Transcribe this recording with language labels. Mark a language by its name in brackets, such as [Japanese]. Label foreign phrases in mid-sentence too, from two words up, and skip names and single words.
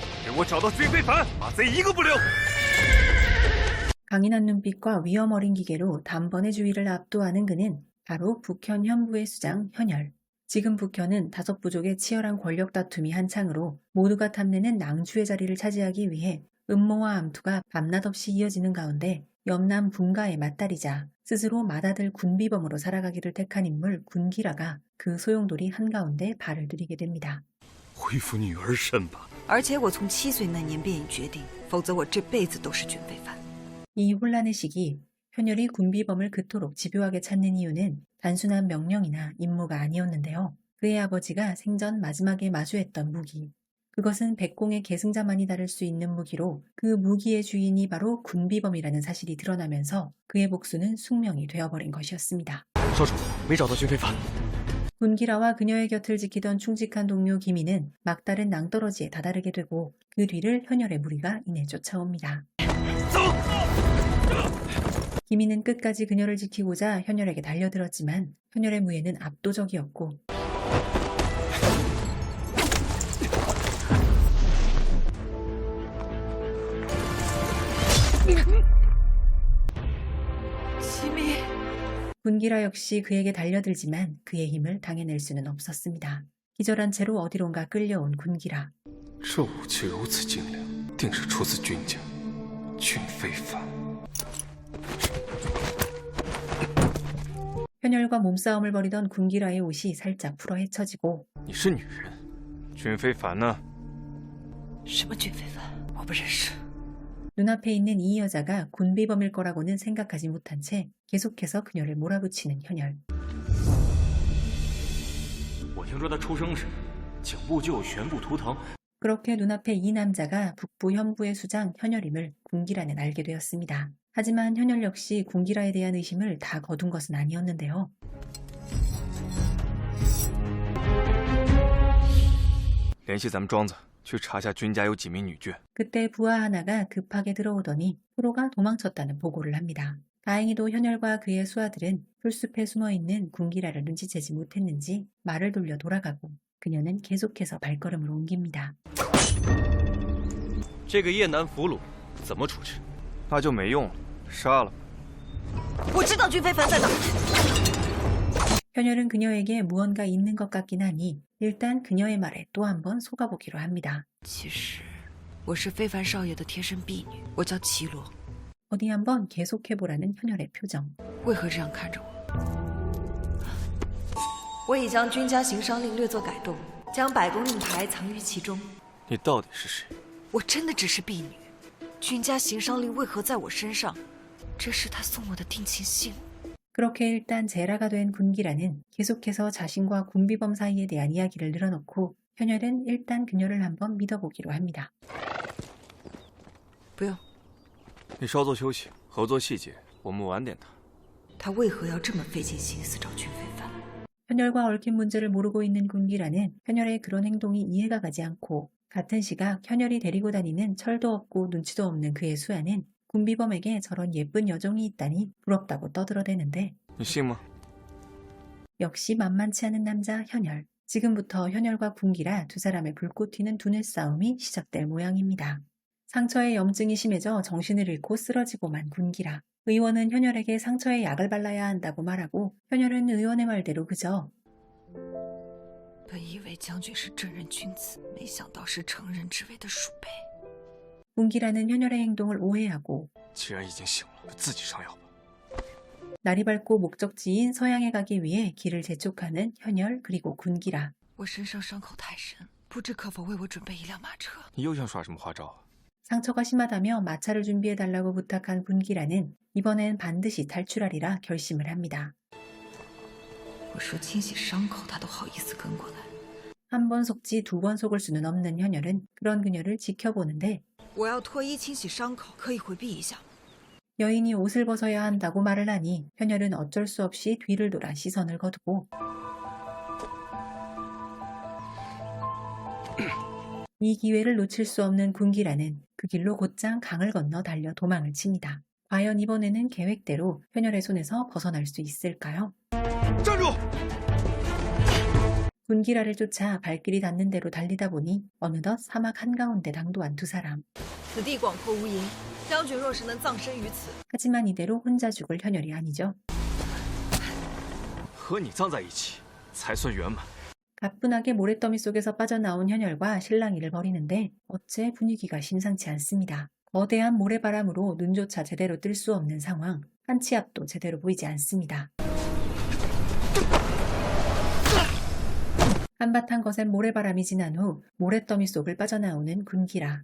[Chinese] 我找到军非凡，把贼一个不留。 [Korean] 강인한 눈빛과 위험 어린 기계로 단번에 주위를 압도하는 그는 바로 북현 현부의 수장 현열. 지금 북현은 다섯 부족의 치열한 권력 다툼이 한창으로 모두가 탐내는 낭주의 자리를 차지하기 위해 음모와 암투가 밤낮 없이 이어지는 가운데 염남 분가의 맞다리자 스스로 맏아들 군비범으로 살아가기를 택한 인물 군기라가 그 소용돌이 한가운데 발을 들이게 됩니다. [Chinese] 恢复女儿身吧。而且我从7岁那年便已决定，否则我这辈子都是军非凡。 [Korean] 이 혼란의 시기, 현열이 군비범을 그토록 집요하게 찾는 이유는 단순한 명령이나 임무가 아니었는데요. 그의 아버지가 생전 마지막에 마주했던 무기. 그것은 백공의 계승자만이 다룰 수 있는 무기로 그 무기의 주인이 바로 군비범이라는 사실이 드러나면서 그의 복수는 숙명이 되어버린 것이었습니다. [Chinese] 少主，没找到军非凡。 [Korean] 군기라와 그녀의 곁을 지키던 충직한 동료 기민은 막다른 낭떠러지에 다다르게 되고 그 뒤를 현열의 무리가 이내 쫓아옵니다. 기민은 끝까지 그녀를 지키고자 현열에게 달려들었지만 현열의 무예는 압도적이었고 기민. 군기라 역시 그에게 달려들지만 그의 힘을 당해낼 수는 없었습니다. 기절한 채로 어디론가 끌려온 군기라. [Chinese] 这武器如此精良，定是出自军家。军非凡。 [Korean] 현열과 몸싸움을 벌이던 군기라의 옷이 살짝 풀어 헤쳐지고 [Chinese] 你是女人，军非凡呢？什么军非凡？我不认识。 [Korean] 눈앞에 있는 이 여자가 군비범일 거라고는 생각하지 못한 채 계속해서 그녀를 몰아붙이는 현열. [Chinese] 我听说他出生时，颈部就有悬固图腾。 [Korean] 그렇게 눈앞에 이 남자가 북부 현부의 수장 현열임을 군기라는 알게 되었습니다. 하지만 현열 역시 군기라에 대한 의심을 다 거둔 것은 아니었는데요. [Chinese] 联系咱们庄子，去查下军家有几名女眷。 [Korean] 그때 부하 하나가 급하게 들어오더니 프로가 도망쳤다는 보고를 합니다. 다행히도 현열과 그의 수하들은 풀숲에 숨어있는 군기라를 눈치채지 못했는지 말을 돌려 돌아가고 그녀는 계속해서 발걸음을 옮깁니다. [Chinese] 这个叶南俘虏怎么处置？那就没用了，杀了。我知道军非凡在哪。 [Korean] 현열은 그녀에게 무언가 있는 것 같긴 하니 일단 그녀의 말에 또 한 번 속아보기로 합니다. [Chinese] 其实我是非凡少爷的贴身婢女，我叫齐罗。 [Korean] 어디 한번 계속해보라는 현열의 표정. [Chinese] 为何这样看着我？我已将军家行商令略作改动，将百公令牌藏于其中。你到底是谁？我真的只是婢女。军家行商令为何在我身上？这是他送我的定情信。 [Korean] 그렇게 일단 제라가 된 군기라는 계속해서 자신과 군비범 사이에 대한 이야기를 늘어놓고 현열은 일단 그녀를 한번 믿어보기로 합니다. [Chinese] 不用。你稍作休息，合作细节我们晚点谈。他为何要这么费尽心思找军非凡？ [Korean] 현열과 얽힌 문제를 모르고 있는 군기라는 현열의 그런 행동이 이해가 가지 않고 같은 시각 현열이 데리고 다니는 철도 없고 눈치도 없는 그의 수하는 군비범에게 저런 예쁜 여종이 있다니 부럽다고 떠들어대는데 [Chinese] 你信吗？ [Korean] 역시 만만치 않은 남자 현열. 지금부터 현열과 군기라 두 사람의 불꽃 튀는 두뇌 싸움이 시작될 모양입니다. 상처에 염증이 심해져 정신을 잃고 쓰러지고만 군기라. 의원은 현열에게 상처에 약을 발라야 한다고 말하고 현열은 의원의 말대로 그저 [Chinese] 本以为将军是正人君子，没想到是乘人之危的鼠辈。 [Korean] 군기라는 현열의 행동을 오해하고 [Chinese] 既然已经醒了，就自己上药吧。 [Korean] 날이 밝고 목적지인 서양에 가기 위해 길을 재촉하는 현열 그리고 군기라. [Chinese] 我身上伤口太深，不知可否为我准备一辆马车？你又想耍什么花招啊？ [Korean] 상처가 심하다며 마차를 준비해달라고 부탁한 군기라는 이번엔 반드시 탈출하리라 결심을 합니다. [Chinese] 我说清洗伤口，他都好意思跟过来。 [Korean] 한 번 속지 두 번 속을 수는 없는 현열은 그런 그녀를 지켜보는데 [Chinese] 我要脱衣清洗伤口，可以回避一下。 [Korean] 여인이 옷을 벗어야 한다고 말을 하니 현열은 어쩔 수 없이 뒤를 돌아 시선을 거두고 이 기회를 놓칠 수 없는 군기라는 그 길로 곧장 강을 건너 달려 도망을 칩니다. 과연 이번에는 계획대로 현열의 손에서 벗어날 수 있을까요? [Chinese] 站住！ [Korean] 군기라를 쫓아 발길이 닿는 대로 달리다 보니 어느덧 사막 한가운데 당도한 두 사람. [Chinese] 此地广阔无垠，将军若是能葬身于此， [Korean] 하지만 이대로 혼자 죽을 현열이 아니죠. [Chinese] 和你葬在一起才算圆满。 [Korean] 가뿐하게 모래더미 속에서 빠져나온 현열과 실랑이를 벌이는데 어째 분위기가 심상치 않습니다. 거대한 모래바람으로 눈조차 제대로 뜰 수 없는 상황, 한 치 앞도 제대로 보이지 않습니다. 한바탕 거센 모래바람이 지난 후 모래더미 속을 빠져나오는 군기라.